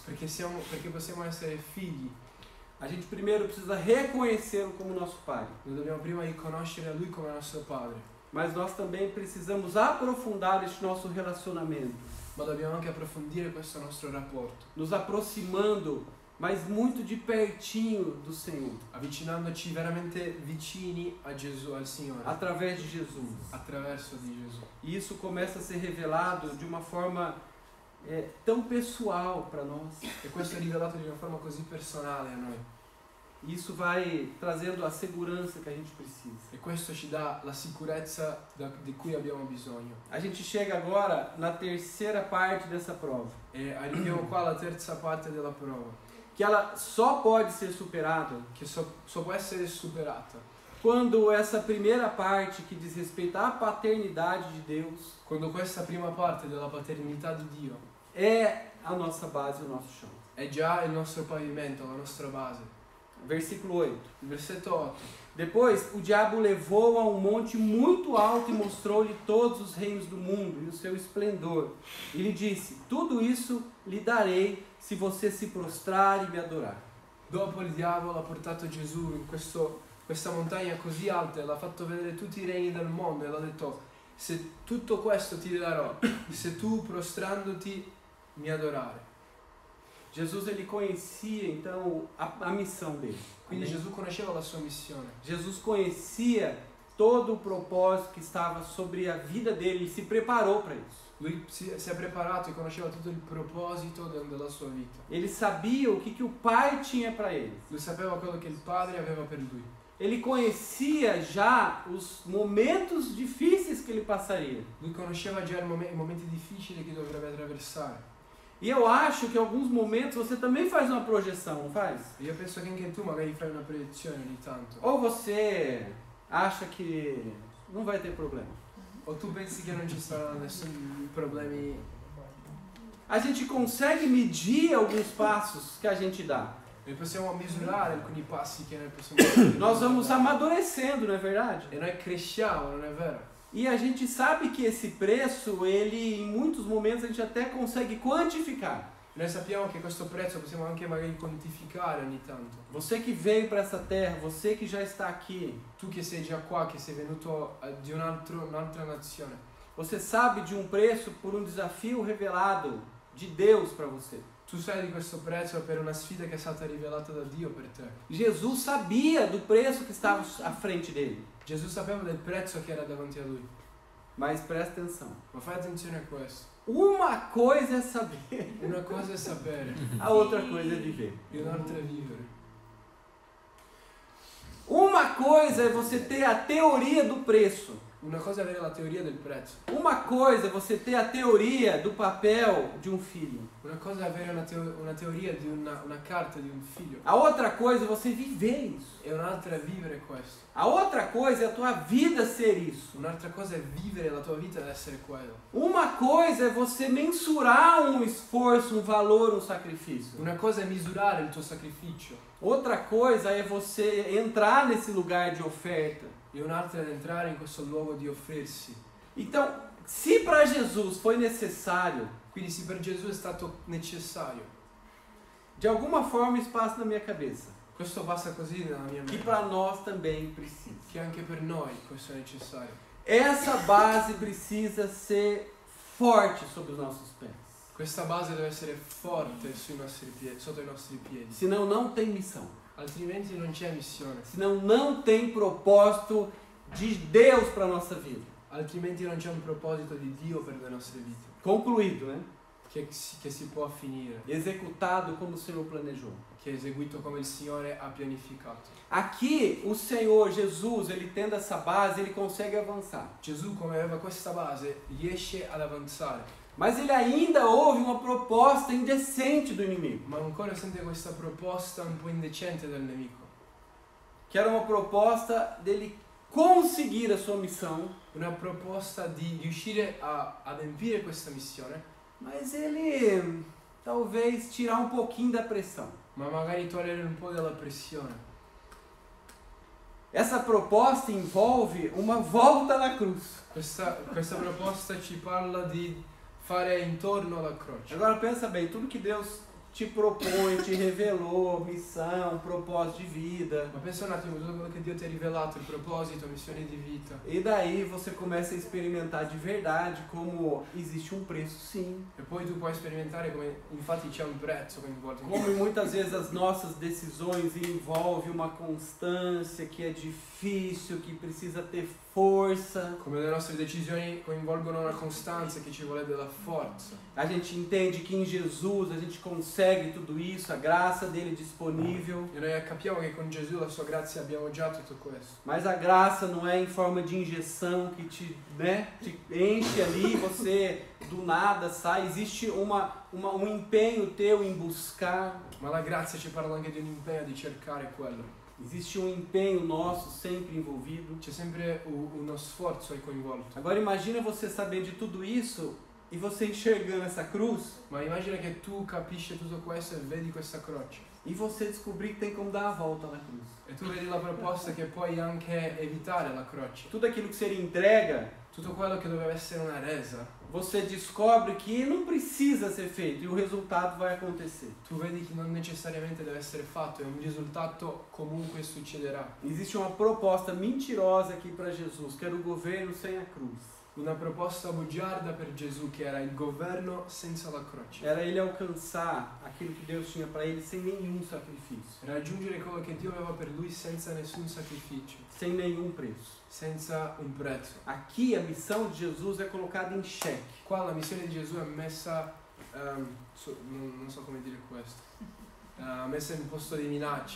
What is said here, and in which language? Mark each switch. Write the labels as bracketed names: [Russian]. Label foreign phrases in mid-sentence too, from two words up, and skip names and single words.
[Italian] Perché possiamo essere figli, [Portuguese] a gente primeiro precisa reconhecê-lo como nosso Pai. [Italian] noi dobbiamo prima riconoscere a Lui come nostro Padre, [Portuguese] Mas nós também precisamos aprofundar este nosso relacionamento, [Italian] ma dobbiamo anche approfondire questo nostro rapporto, [Portuguese] nos aproximando, mas muito de pertinho do Senhor, [Italian] avvicinandoci veramente vicini a Gesù, al Signore, [Portuguese] através de Jesus. [Italian] attraverso di Gesù. [Portuguese] E isso começa a ser revelado de uma forma tão pessoal para nós. [Italian] E questo è rivelato di una forma così personale a noi. [Portuguese] Isso vai trazendo a segurança que a gente precisa. [Italian] E questo ci dà la sicurezza di cui abbiamo bisogno. [Portuguese] A gente chega agora na terceira parte dessa prova, [Italian] E arriviamo qua alla terza parte della prova, [Portuguese] que ela só pode ser superada [Italian] che può essere superata [Portuguese] quando essa primeira parte que diz respeito à paternidade de Deus [Italian] quando questa prima parte della paternità di Dio [Portuguese] é a nossa base, o nosso chão. [Italian] è già il nostro pavimento, la nostra base. [Portuguese] Versículo 8. [Italian] Il versetto 8. [Portuguese] Depois o diabo levou a um monte muito alto e mostrou-lhe todos os reinos do mundo e o seu esplendor. E lhe disse: tudo isso lhe darei se você se prostrar e me adorar. [Italian] Dopo il diavolo ha portato Gesù in questa montagna così alta e l'ha fatto vedere tutti i regni del mondo e l'ha detto: se tutto questo ti darò, se tu prostrandoti mi adorare. [Portuguese] Jesus ele conhecia então a missão dele. [Italian] Quindi [Portuguese] Amém? [Italian] Gesù conosceva la sua missione. [Portuguese] Jesus conhecia todo o propósito que estava sobre a vida dele e se preparou para isso. [Italian] Lui si è preparato e conosceva tutto il proposito della sua vita. [Portuguese] Ele sabia o que o Pai tinha para ele. [Italian] Lui sapeva quello che il Padre aveva per lui. [Portuguese] Ele conhecia já os momentos difíceis que ele passaria. [Italian] Lui conosceva già i momenti difficili che dovrebbe attraversare. [Portuguese] E eu acho que em alguns momentos você também faz uma projeção, não faz? [Italian] E io penso che anche tu magari fai una proiezione ogni tanto. [Portuguese] Ou você acha que não vai ter problema. [Italian] O tu pensi che non ci saranno nessun problemi. [Portuguese] A gente consegue medir alguns passos que a gente dá. [Italian] Noi possiamo misurare alcuni passi che noi possiamo fare. [Portuguese] Nós vamos amadurecendo, não é verdade? [Italian] E noi cresciamo, non è vero? [Portuguese] E a gente sabe que esse preço, ele em muitos momentos a gente até consegue quantificar. [Italian] Noi sappiamo che questo prezzo possiamo anche magari quantificare ogni tanto. [Portuguese] Você que veio para essa terra, você que já está aqui, [Italian] Tu che sei già qua, che sei venuto di un'altra nazione, [Portuguese] você sabe de um preço por um desafio revelado de Deus para você. [Italian] tu sai di questo prezzo per una sfida che è stata rivelata da Dio per te. [Portuguese] Jesus sabia do preço que estava à frente dele. [Italian] Gesù sapeva del prezzo che era davanti a lui. [Portuguese] Mas presta atenção. [Italian] Ma fai attenzione a questo. [Portuguese] Uma coisa é saber, [Italian] Una cosa è sapere [Portuguese] a outra coisa é viver. [Italian] e un'altra è vivere. [Portuguese] Uma coisa é você ter a teoria do preço. [Italian] Una cosa è avere la teoria del prezzo. [Portuguese] Uma coisa é você ter a teoria do papel de um filho. [Italian] Una cosa è avere una teoria di una carta di un figlio. [Portuguese] A outra coisa é você viver isso. [Italian] E un'altra è vivere questo. [Portuguese] A outra coisa é a tua vida ser isso. [Italian] Un'altra cosa è vivere la tua vita ed essere quello. [Portuguese] Uma coisa é você mensurar um esforço, um valor, um sacrifício. [Italian] Una cosa è misurare il tuo sacrificio. [Portuguese] Outra coisa é você entrar nesse lugar de oferta. [Italian] E un'altra è entrare in questo luogo di offrirsi. [Portuguese] Então, se para Jesus foi necessário, [Italian] Quindi se per Gesù è stato necessario, [Portuguese] de alguma forma isso passa na minha cabeça, [Italian] questo passa così nella mia [Portuguese] que [Italian] mente, [Portuguese] para nós também precisa. [Italian] che anche per noi questo è necessario. [Portuguese] Essa base precisa ser forte sobre os nossos pés. [Italian] Questa base deve essere forte sotto i nostri piedi, [Portuguese] Senão não tem missão. [Italian] altrimenti non c'è missione, [Portuguese] Senão não tem propósito de Deus para a nossa vida. [Italian] altrimenti non c'è un proposito di Dio per le nostre vite, [Portuguese] Concluído, né? [Italian] che si può finire, [Portuguese] Executado como o Senhor planejou. [Italian] che è eseguito come il Signore ha pianificato. [Portuguese] Aqui, o Senhor Jesus, ele tendo essa base, ele consegue avançar. [Italian] Gesù, come aveva questa base, riesce ad avanzare, [Portuguese] Mas ele ainda ouve uma proposta indecente do inimigo. [Italian] ma ancora sente questa proposta un po' indecente del nemico. [Portuguese] Que era uma proposta dele conseguir a sua missão, [Italian] Una proposta di riuscire a adempiere questa missione, [Portuguese] mas ele talvez tirar um pouquinho da pressão. [Italian] ma magari togliere un po' della pressione. [Portuguese] Essa proposta envolve uma volta na cruz. [Italian] Questa proposta ci parla di fare intorno alla croce. [Portuguese] Agora pensa bem, tudo que Deus te propõe, te revelou, missão, propósito de vida. [Italian] Ma pensa un attimo, tutto quello che Dio ti ha rivelato, il proposito, missione di vita. [Portuguese] E daí você começa a experimentar de verdade como existe um preço, sim. [Italian] E poi tu puoi sperimentare come infatti c'è un prezzo coinvolto in [Portuguese] Como [Italian] questo. [Portuguese] muitas vezes as nossas decisões envolvem uma constância que é difícil, que precisa ter força. [Italian] Come le nostre decisioni coinvolgono una costanza che ci vuole della forza. [Portuguese] A gente entende que em Jesus a gente consegue tudo isso, a graça dele é disponível. [Italian] E noi capiamo che con Gesù, la sua grazia, abbiamo già tutto questo. [Portuguese] Mas a graça não é em forma de injeção que te enche ali, você do nada sai. Existe um empenho teu em buscar. [Italian] Ma la grazia ci parla anche di un impegno di cercare quello. [Portuguese] Existe um empenho nosso sempre envolvido. [Italian] C'è sempre uno sforzo aí coinvolto. [Portuguese] Agora imagina você saber de tudo isso e você enxergando essa cruz [Italian] Ma immagina che tu capisci tutto questo e vedi questa croce. [Portuguese] e você descobrir que tem como dar a volta na cruz. [Italian] E tu vedi la proposta che puoi anche evitare la croce. [Portuguese] Tudo aquilo que seria entrega, [Italian] Tutto quello che doveva essere una resa, [Portuguese] você descobre que não precisa ser feito e o resultado vai acontecer. [Italian] tu vedi che non necessariamente deve essere fatto e un risultato comunque succederà. [Portuguese] Existe uma proposta mentirosa aqui para Jesus, que era o governo sem a cruz. [Italian] Una proposta bugiarda per Gesù che era il governo senza la croce. [Portuguese] Era ele alcançar aquilo que Deus tinha para ele sem nenhum sacrifício, Raggiungere quello che Dio aveva per lui senza nessun sacrificio, sem nenhum preço. [Italian] senza un prezzo. [Portuguese] Aqui a missão de Jesus é colocada em xeque. [Italian] Qua la missione di Gesù è messa, non so come dire questo, messa in posto di minaccia.